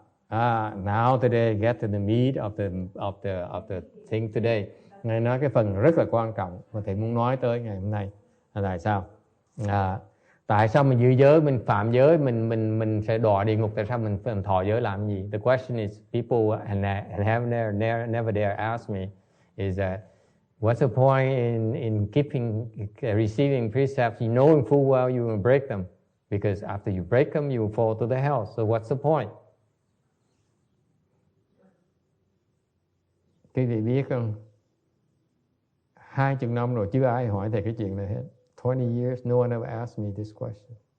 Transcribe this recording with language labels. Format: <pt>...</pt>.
<en>Now today get to the meat of the thing today.</en> <vi>Ngài nói cái phần rất là quan trọng mà thầy muốn nói tới ngày hôm nay là tại sao? Tại sao mình giữ giới, mình phạm giới, mình sẽ đọa địa ngục? Tại sao mình thọ giới làm gì?</vi> <en>The question is, people have never dare ask me is that what's the point in receiving precepts, you knowing full well you will break them, because after you break them you will fall to the hell. So what's the point?</en> <vi>Quý vị biết không? 20 năm rồi chưa ai hỏi thầy cái chuyện này hết.</vi> <en>20 years, no one ever asked me this question.</en>